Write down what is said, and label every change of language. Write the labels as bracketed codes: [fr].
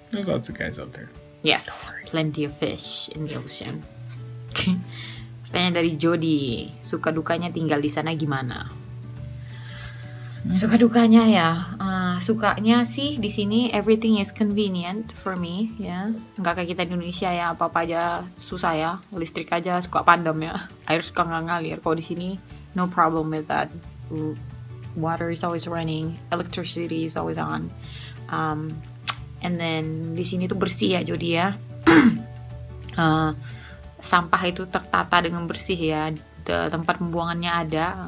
[en] There's lots of guys out there. Yes, plenty of fish in the ocean. [id] Pertanyaan dari Jody, suka dukanya tinggal di sana gimana? Suka dukanya ya, sukanya sih di sini [en] everything is convenient for me [id] ya, nggak kayak kita di Indonesia ya, apa aja susah ya, listrik aja suka padam ya, air suka nggak ngalir. Kalau di sini [en] no problem with that, water is always running, electricity is always on, and then [id] di sini tuh bersih ya Jody ya. Sampah itu tertata dengan bersih ya, tempat pembuangannya ada.